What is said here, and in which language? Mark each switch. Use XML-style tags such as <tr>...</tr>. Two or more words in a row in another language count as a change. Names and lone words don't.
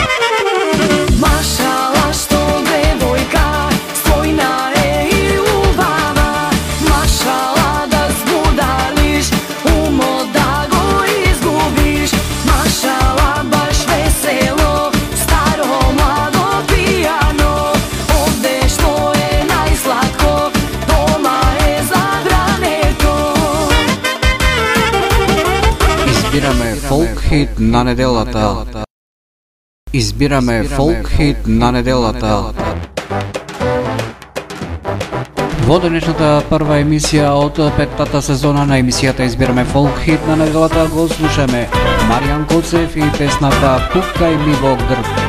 <mk>Mašala što devojka stojna je i ljubava, mašala da zbudališ, umo da go izgubiš, mašala baš veselo, staro mlado pijano, ovde što je najslatko, doma je zabraneto. Избираме фолк хит на неделата. Избираме фолк хит на неделата. Во денешната прва емисија од петтата сезона на емисијата Избираме фолк хит на неделата го слушаме Маријан Коцев и песната Пукај ми во грб.</mk>